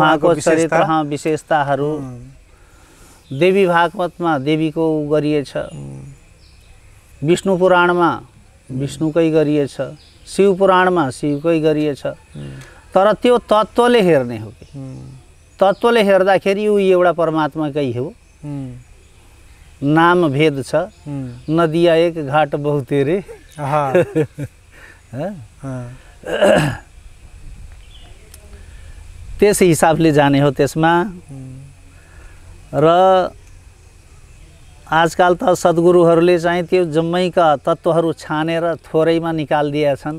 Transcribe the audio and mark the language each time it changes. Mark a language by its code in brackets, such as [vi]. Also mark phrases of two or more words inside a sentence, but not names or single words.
[ne] उहाँको चरित्र विशेषताहरू। देवी भागवतमा देवीको गरिएछ, विष्णु पुराणमा विष्णुकै गरिएछ, शिव पुराणमा शिवकै गरिएछ। तर त्यो तत्त्वले हेर्ने हो कि तत्त्वले हेर्दाखेरि ऊ एउटा परमात्माकै हो। नाम भेद छ, [hi] नदिया एक घाट बहुतेरे। [ne] त्यस हिसाबले जाने हो त्यसमा। र आजकल त सद्गुरुहरूले चाहिँ त्यो जम्मैका तत्त्वहरू छानेर थोरैमा निकालिदिएका छन्।